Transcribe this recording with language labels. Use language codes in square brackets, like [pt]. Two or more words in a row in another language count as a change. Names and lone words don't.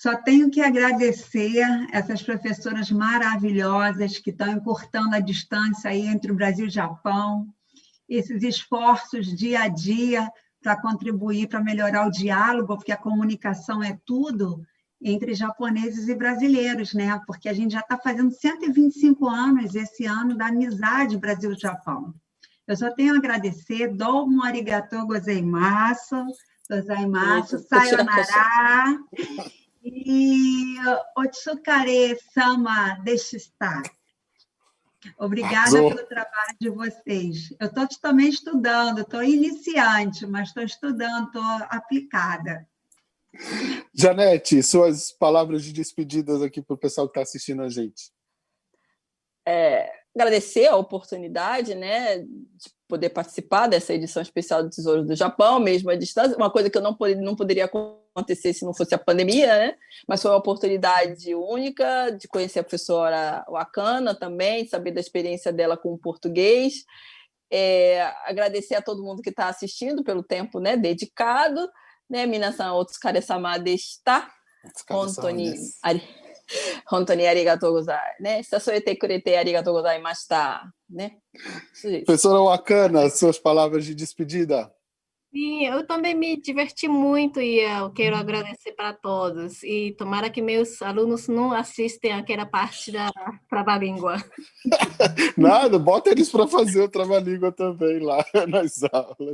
[pt] Só tenho que agradecer essas professoras maravilhosas que estão encurtando a distância aí entre o Brasil e o Japão, esses esforços dia a dia para contribuir para melhorar o diálogo, porque a comunicação é tudo entre japoneses e brasileiros, né? Porque a gente já está fazendo 125 anos esse ano da amizade Brasil-Japão. Eu só tenho a agradecer, [ja] どうもありがとうございます、さようなら, e お疲れ様でした. [pt] Obrigada pelo trabalho de vocês. Eu estou também estudando, estou iniciante, mas estou estudando, estou aplicada. Janete, suas palavras de despedidas aqui para o pessoal que está assistindo a gente. Agradecer a oportunidade, né, de poder participar dessa edição especial do Tesouro do Japão, mesmo à distância, uma coisa que eu não poderia acontecer se não fosse a pandemia, né? Mas foi uma oportunidade única de conhecer a professora Wakana também, saber da experiência dela com o português, agradecer a todo mundo que está assistindo pelo tempo, né, dedicado, né, [ja] 皆さんお疲れ様でした、本当にありがとうござい, né? 誘えてくれてありがとうございました, [pt] né? Professora Wakana, suas palavras de despedida. Sim, eu também me diverti muito e eu quero agradecer para todos. E tomara que meus alunos não assistem aquela parte da trava-língua. Nada, bota eles para fazer o trava-língua também lá nas aulas.